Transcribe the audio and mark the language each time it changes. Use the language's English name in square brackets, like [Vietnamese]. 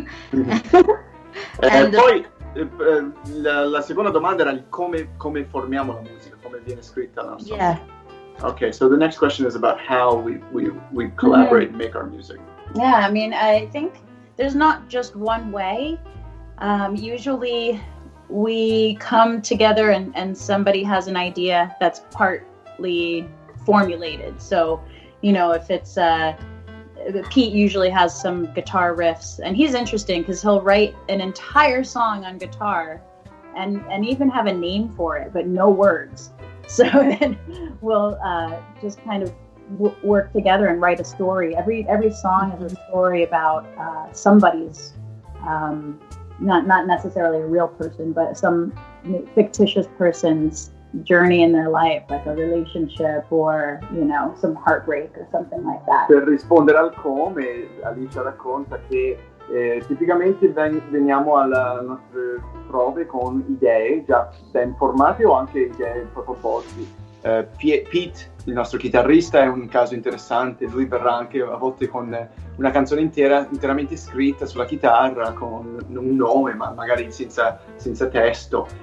[Italian] Poi la seconda domanda era il come formiamo la musica, come viene scritta la nostra musica. [English] Okay, so the next question is about how we collaborate and make our music. Yeah, I mean, I think there's not just one way. Usually we come together and somebody has an idea that's partly formulated. So, if it's Pete usually has some guitar riffs, and he's interesting because he'll write an entire song on guitar and even have a name for it, but no words. So then we'll just kind of work together and write a story. Every song is a story about somebody's, not necessarily a real person, but some fictitious person's journey in their life, like a relationship or some heartbreak or something like that. [Italian] Per rispondere al come, Alicia racconta che tipicamente veniamo alle nostre prove con idee già ben formate o anche idee proposte. Pete, il nostro chitarrista, è un caso interessante. Lui verrà anche a volte con una canzone interamente scritta sulla chitarra, con un nome, ma magari senza testo.